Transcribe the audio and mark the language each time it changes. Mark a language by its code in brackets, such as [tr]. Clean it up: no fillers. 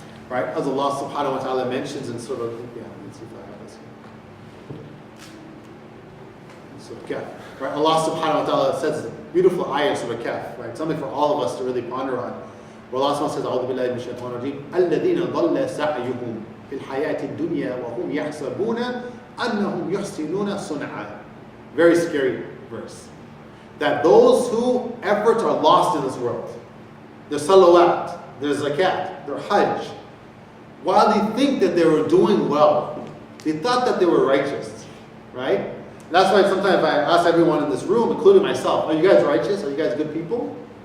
[en] Right? As Allah subhanahu wa ta'ala mentions in sort of, let's see if I have this here. Surah Kahf, right? Allah subhanahu wa ta'ala says, beautiful ayah in Surah Kahf, right? Something for all of us to really ponder on. Where Allah subhanahu wa ta'ala says, [ar] أعوذ بالله من الشيطان الرجيم الذين ضل سعيهم في الحياة الدنيا وهم يحسبون أنهم يحسنون صنعا. [en] Very scary verse. That those whose efforts are lost in this world, their salawat, their zakat, their hajj, while they think that they were doing well, they thought that they were righteous, right? And that's why sometimes I ask everyone in this room, including myself, are you guys righteous? Are you guys good people?